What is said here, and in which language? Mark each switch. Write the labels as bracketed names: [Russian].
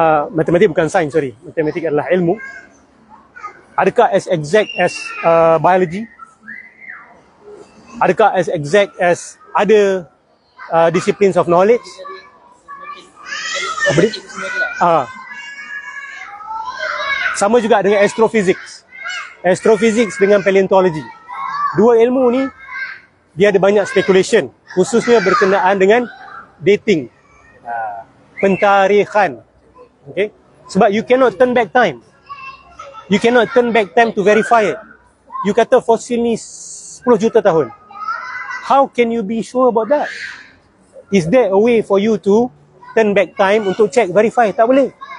[Malay] Matematik bukan sains, sorry. Matematik adalah ilmu. Adakah [English] as exact as biology? [Malay] Adakah [English] as exact as other disciplines of knowledge? [Malay] Apa dia? Sama juga dengan astrophysics. Astrophysics dengan paleontology. Dua ilmu ni, dia ada banyak speculation. Khususnya berkenaan dengan dating. Pentarikhan. Okay? Sebab [English] you cannot turn back time. You cannot turn back time to verify it. You [Malay] kata fosil ni 10 juta tahun. [English] How can you be sure about that? Is there a way for you to turn back time [Malay] untuk [English] check, verify? [Malay] Tak boleh.